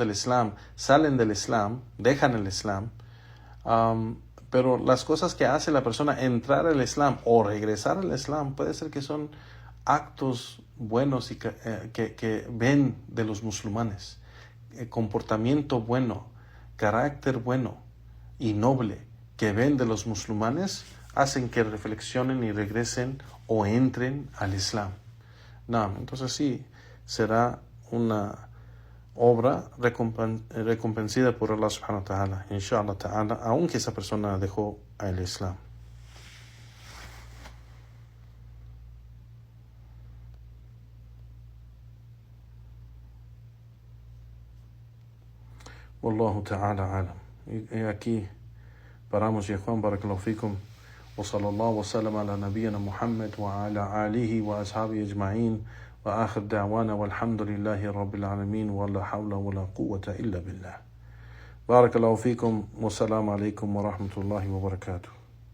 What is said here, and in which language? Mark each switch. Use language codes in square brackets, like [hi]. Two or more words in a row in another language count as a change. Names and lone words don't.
[es] del Islam, salen del Islam, dejan el Islam, pero las cosas que hace la persona entrar al Islam o regresar al Islam puede ser que son actos buenos y que ven de los musulmanes, comportamiento bueno, carácter bueno y noble que ven de los musulmanes, hacen que reflexionen y regresen o entren al Islam. Entonces sí, será una obra recompensada por Allah [ar] سبحانه وتعالى، إن شاء الله تعالى, [es] aunque esa persona dejó el Islam. [ar] والله تعالى أعلم. [es] Y aquí paramos, ya Juan, [ar] بارك الله فيكم. وصلى الله وسلم على نبينا محمد وعلى آله وأصحابه أجمعين. وآخر دعوانا والحمد لله رب العالمين ولا حول ولا قوة إلا بالله. بارك الله فيكم والسلام عليكم ورحمة الله وبركاته.